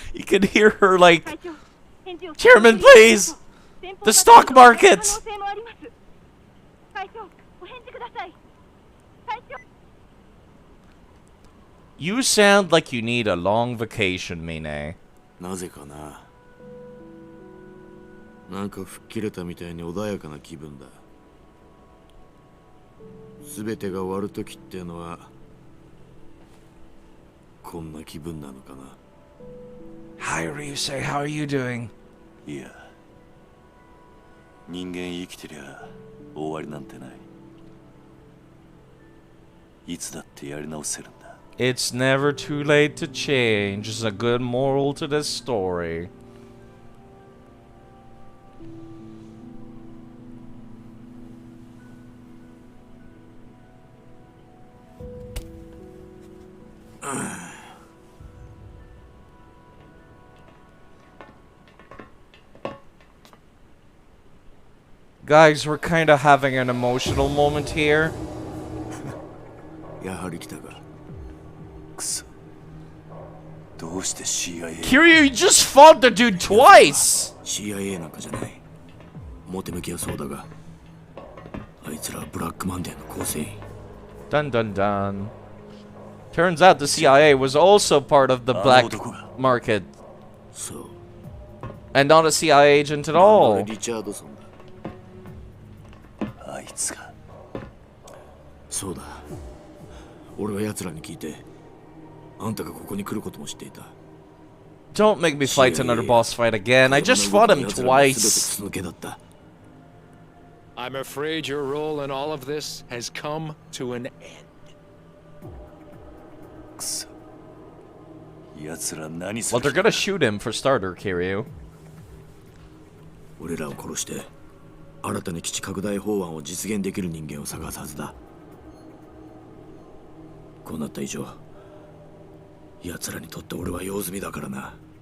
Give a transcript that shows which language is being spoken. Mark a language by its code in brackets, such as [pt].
[en] You can hear her like, Chairman, please! The stock market! You sound like you need a long vacation, Mine. [ja] なぜかな。なんか吹っ切れたみたいに穏やかな気分だ。すべてが終わる時ってのはこんな気分なのかな。 [en] Hi, Ryusei, how are you doing? [ja] いや、人間生きてりゃ終わりなんてない。いつだってやり直せるんだ。 [en] It's never too late to change is a good moral to this story. Guys, we're kind of having an emotional moment here. [ja] やはり来たか。くそ。どうして CIA？ [en] Kiryu, you just fought the dude twice! [ja] CIA なんかじゃない。表向きはそうだが、あいつらはブラックマンデーの構成員。 [en] Dun dun dun. Turns out the CIA was also part of the black market. So. And not a CIA agent at all. [ja] リチャードソンだ。あいつが。そうだ。俺は奴らに聞いて、あんたがここに来ることも知っていた。 [en] Don't make me fight another boss fight again. I just fought him twice. I'm afraid your role in all of this has come to an end. [ja] くそ。奴ら何す [en] Well, [ja] る [en] they're gonna shoot him for starter, Kiryu. [ja] 俺らを殺して、新たに基地拡大法案を実現できる人間を探すはずだ。こうなった以上、奴らにとって俺は用済みだからな。